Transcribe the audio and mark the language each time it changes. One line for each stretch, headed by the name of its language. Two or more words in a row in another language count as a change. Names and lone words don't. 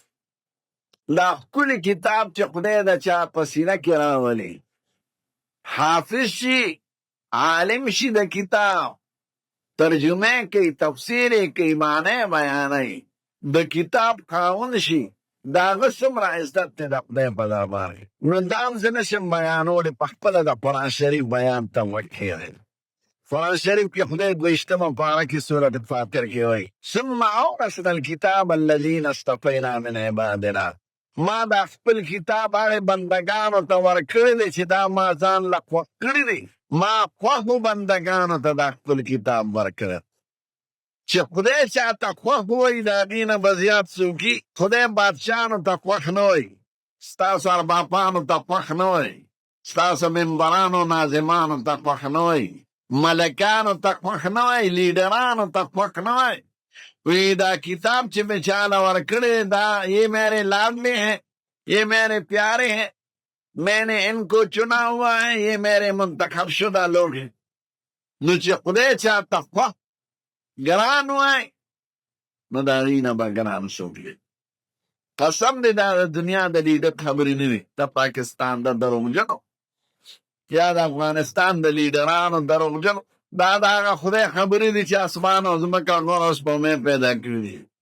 Pashto: دا ښکلي کتاب چې خدای د چا په سینه کې راولي، حافظ شي، عالم شي، د کتاب ترجمه کوي، تفسیر کوي، معنی بیانوي، د کتاب خاوند شي، د هغه څومره عزت دی د خدای په دربار کې. نو دا هم زه نشم بیانولی، په خپله د قرآن شریف بیان ته وکړئ. قرآن شریف کې خدای 22مه پاره کې سورة فاطر کې وایي
Arabic: ثم اورثنا الکتاب الذین اصطفینا من عبادنا.
Pashto: ما دا خپل کتاب هغې بندګانو ته ورکړی دی چې دا ما ځان له خوښ کړي دي. ما خوښو بندګانو ته دا خپل کتاب ورکړی. چې خدای چاته خوښ وایي د هغې نه به زیات څوکي. خدای بادشاهانو ته خوښ نه وایي، ستاسو اربابانو ته خوښ نه وایي، ستاسو ممبرانو ناظمانو ته خوښ نه وایي، ملکانو ته خوښ نه وایي، لیډرانو ته خوښ نه وایي. وی دا کتاب چې
Urdu: میں چالا ورکڑے دا یہ میرے لاڈلے ہیں، یہ میرے پیارے ہیں، میں نے ان کو چنا ہوا ہے، یہ میرے منتخب شدہ لوگ ہیں.
Pashto: نو چې خدای چاته خوښ ګران وای، نو د هغې نه به ګران څوک دی. قسم دی دا د دنیا د لیډر خبرې نه وي، د پاکستان د دروغجنو یا د افغانستان د لیډرانو دروغجنو، دا د هغه خدای خبرې دي چې اسمان او ځمکه غور او سپوږمۍ پیدا کړي دي.